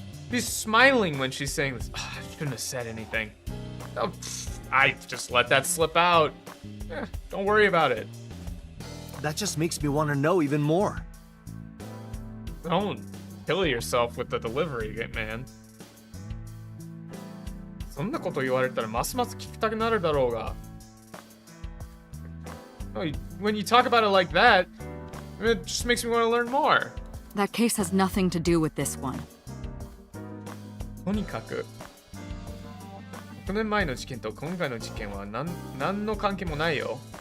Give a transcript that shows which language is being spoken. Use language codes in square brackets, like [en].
[en] She's smiling when she's saying this. Oh, I shouldn't have said anything. Oh, I just let that slip out. Don't worry about it. That just makes me want to know even more. Don't kill yourself with the delivery, man. [ja] そんなこと言われたらますます聞きたくなるだろうが。 [en] When you talk about it like that, it just makes me want to learn more. That case has nothing to do with this one. [ja] とにかく、6年前の事件と今回の事件は何の関係もないよ。